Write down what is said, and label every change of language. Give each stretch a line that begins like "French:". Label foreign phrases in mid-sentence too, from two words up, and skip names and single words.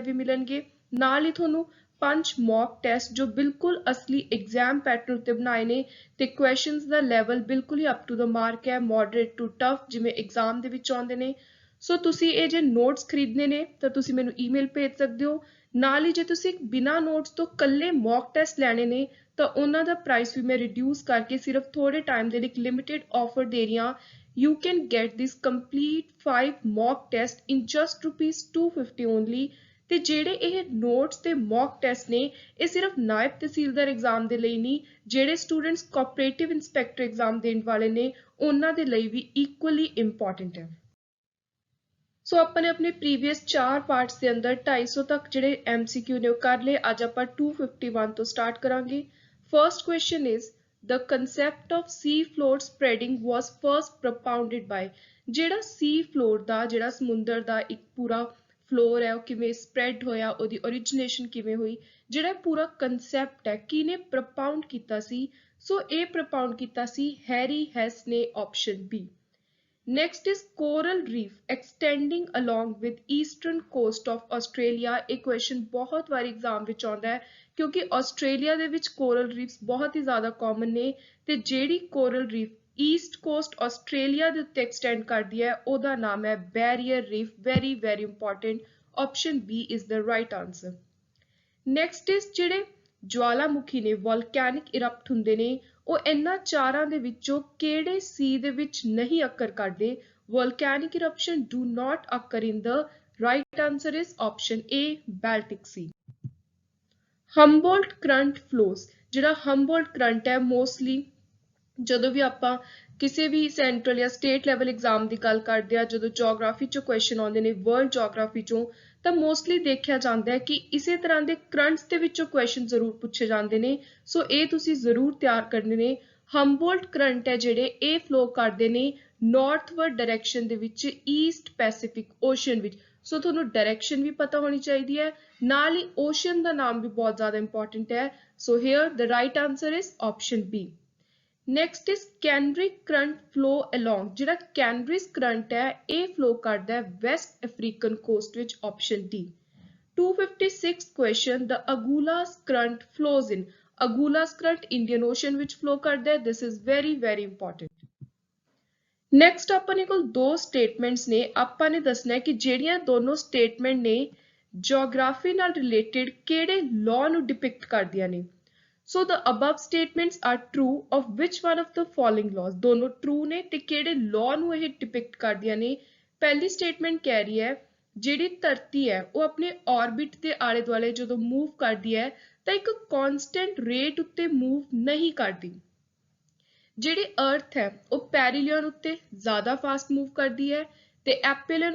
Punjabi: ਵੀ ਮਿਲਣਗੇ ਨਾਲ ਹੀ ਤੁਹਾਨੂੰ 5
English: mock test
Punjabi: ਜੋ ਬਿਲਕੁਲ ਅਸਲੀ
English: exam pattern
Punjabi: ਉੱਤੇ ਬਣਾਏ ਨੇ ਤੇ ਕੁਐਸਚਨਸ ਦਾ ਲੈਵਲ ਬਿਲਕੁਲ ਹੀ
English: up to the mark
Punjabi: ਹੈ
English: moderate to tough
Punjabi: ਜਿਵੇਂ ਐਗਜ਼ਾਮ ਦੇ ਵਿੱਚ ਆਉਂਦੇ ਨੇ ਸੋ ਤੁਸੀਂ ਇਹ ਜੇ ਨੋਟਸ ਖਰੀਦਨੇ ਨੇ ਤਾਂ ਤੁਸੀਂ ਮੈਨੂੰ ਈਮੇਲ ਭੇਜ ਸਕਦੇ ਹੋ ਨਾਲ ਹੀ ਜੇ ਤੁਸੀਂ ਬਿਨਾਂ ਨੋਟਸ ਤੋਂ ਕੱਲੇ
English: mock test
Punjabi: ਲੈਣੇ ਨੇ ਤਾਂ ਉਹਨਾਂ ਦਾ ਪ੍ਰਾਈਸ ਵੀ ਮੈਂ ਰਿਡਿਊਸ ਕਰਕੇ ਸਿਰਫ ਥੋੜੇ ਟਾਈਮ ਦੇ ਲਈ ਇੱਕ
English: limited offer
Punjabi: ਦੇ ਰਹੀ ਹਾਂ
English: you can get this complete 5 mock test in just rupees 250 only
Punjabi: ਤੇ ਜਿਹੜੇ ਇਹ ਨੋਟਸ ਤੇ
English: mock test
Punjabi: ਨੇ ਇਹ ਸਿਰਫ ਨਾਇਬ ਤਹਿਸੀਲਦਾਰ ਐਗਜ਼ਾਮ ਦੇ ਲਈ ਨਹੀਂ ਜਿਹੜੇ
English: students cooperative inspector exam
Punjabi: ਦੇਣ ਵਾਲੇ ਨੇ ਉਹਨਾਂ ਦੇ ਲਈ ਵੀ
English: equally important
Punjabi: ਹੈ ਸੋ ਆਪਾਂ ਨੇ ਆਪਣੇ
English: previous 4 parts
Punjabi: ਦੇ ਅੰਦਰ 250 ਤੱਕ ਜਿਹੜੇ MCQ ਨੇ ਉਹ ਕਰ ਲਏ ਅੱਜ ਆਪਾਂ 251 ਤੋਂ ਸਟਾਰਟ ਕਰਾਂਗੇ
English: first question is the concept of sea floor spreading was first propounded by
Punjabi: ਜਿਹੜਾ
English: sea floor
Punjabi: ਦਾ ਜਿਹੜਾ ਸਮੁੰਦਰ ਦਾ ਇੱਕ ਪੂਰਾ ਫਲੋਰ ਹੈ ਉਹ ਕਿਵੇਂ ਸਪਰੈਡ ਹੋਇਆ ਉਹਦੀ ਓਰੀਜਿਨੇਸ਼ਨ ਕਿਵੇਂ ਹੋਈ ਜਿਹੜਾ ਪੂਰਾ ਕਨਸੈਪਟ ਹੈ ਕਿਹਨੇ ਪ੍ਰਪਾਉਂਡ ਕੀਤਾ ਸੀ ਸੋ ਇਹ ਪ੍ਰਪਾਉਂਡ ਕੀਤਾ ਸੀ ਹੈਰੀ ਹੈਸ ਨੇ
English: option B Next is coral reef extending along with eastern coast of Australia.
Punjabi: ਇਹ question ਬਹੁਤ ਵਾਰ exam ਵਿੱਚ ਆਉਂਦਾ ਹੈ ਕਿਉਂਕਿ ਆਸਟ੍ਰੇਲੀਆ ਦੇ ਵਿੱਚ
English: coral reefs
Punjabi: ਬਹੁਤ ਹੀ ਜ਼ਿਆਦਾ common ਨੇ ਤੇ ਜਿਹੜੀ
English: coral reef east coast
Punjabi: ਆਸਟ੍ਰੇਲੀਆ ਦੇ ਉੱਤੇ extend ਕਰਦੀ ਹੈ ਉਹਦਾ ਨਾਮ ਹੈ barrier reef.
English: Very very important. Option B is the right answer. Next is
Punjabi: ਜਿਹੜੇ ਜਵਾਲਾਮੁਖੀ ਨੇ
English: volcanic erupt
Punjabi: ਹੁੰਦੇ ਨੇ ਉਹ ਇਹਨਾਂ ਚਾਰਾਂ ਦੇ ਵਿੱਚੋਂ ਕਿਹੜੇ ਸੀ ਦੇ ਵਿੱਚ ਨਹੀਂ ਅਕਰ ਕਰਦੇ
English: volcanic eruption do not occur in the right answer is option A Baltic Sea Humboldt current flows
Punjabi: ਜਿਹੜਾ
English: Humboldt current
Punjabi: ਹੈ mostly ਜਦੋਂ ਵੀ ਆਪਾਂ ਕਿਸੇ ਵੀ ਸੈਂਟਰਲ ਜਾਂ
English: state level exam
Punjabi: ਦੀ ਗੱਲ ਕਰਦੇ ਆ ਜਦੋਂ ਜੀਓਗ੍ਰਾਫੀ ਚੋਂ ਕੁਐਸਚਨ ਆਉਂਦੇ ਨੇ
English: world geography
Punjabi: ਚੋਂ ਤਾਂ ਮੋਸਟਲੀ ਦੇਖਿਆ ਜਾਂਦਾ ਹੈ ਕਿ ਇਸੇ ਤਰ੍ਹਾਂ ਦੇ ਕਰੰਟਸ ਦੇ ਵਿੱਚੋਂ ਕੁਐਸਚਨ ਜ਼ਰੂਰ ਪੁੱਛੇ ਜਾਂਦੇ ਨੇ ਸੋ ਇਹ ਤੁਸੀਂ ਜ਼ਰੂਰ ਤਿਆਰ ਕਰਨੇ ਨੇ ਹੰਬੋਲਟ ਕਰੰਟ ਹੈ ਜਿਹੜੇ ਇਹ ਫਲੋ ਕਰਦੇ ਨੇ
English: northward direction
Punjabi: ਦੇ ਵਿੱਚ ਈਸਟ ਪੈਸੀਫਿਕ ਓਸ਼ਨ ਵਿੱਚ ਸੋ ਤੁਹਾਨੂੰ ਡਾਇਰੈਕਸ਼ਨ ਵੀ ਪਤਾ ਹੋਣੀ ਚਾਹੀਦੀ ਹੈ ਨਾਲ ਹੀ ਓਸ਼ਨ ਦਾ ਨਾਮ ਵੀ ਬਹੁਤ ਜ਼ਿਆਦਾ ਇੰਪੋਰਟੈਂਟ ਹੈ ਸੋ
English: here the right answer is option B Next is Canary current flow along
Punjabi: ਜਿਹੜਾ
English: Canary's current
Punjabi: ਹੈ ਇਹ flow ਕਰਦਾ ਹੈ
English: West African coast
Punjabi: ਵਿੱਚ
English: option D 256th question the Agulhas current flows in Agulhas current Indian Ocean
Punjabi: ਵਿੱਚ flow ਕਰਦਾ ਹੈ
English: this is very very important Next
Punjabi: ਆਪਾਂ ਨੇ ਕੋਲ ਦੋ statements ਨੇ ਆਪਾਂ ਨੇ ਦੱਸਣਾ ਹੈ ਕਿ ਜਿਹੜੀਆਂ ਦੋਨੋਂ statement ਨੇ geography ਨਾਲ related ਕਿਹੜੇ law ਨੂੰ depict ਕਰਦੀਆਂ ਨੇ
English: So the above statements are true of which one of the following laws?
Punjabi: ਦੋਨੋਂ true ਨੇ ਤੇ ਕਿਹੜੇ law ਨੂੰ ਇਹ depict ਕਰਦੀਆਂ ਨੇ ਪਹਿਲੀ statement ਕਹਿ ਰਹੀ ਹੈ ਜਿਹੜੀ ਧਰਤੀ ਹੈ ਉਹ ਆਪਣੇ orbit ਦੇ ਆਲੇ ਦੁਆਲੇ ਜਦੋਂ move ਕਰਦੀ ਹੈ ਤਾਂ ਇੱਕ
English: constant rate
Punjabi: ਉੱਤੇ move ਨਹੀਂ ਕਰਦੀ ਜਿਹੜੀ earth ਹੈ ਉਹ perihelion ਉੱਤੇ ਜ਼ਿਆਦਾ
English: fast move
Punjabi: ਕਰਦੀ ਹੈ ਤੇ aphelion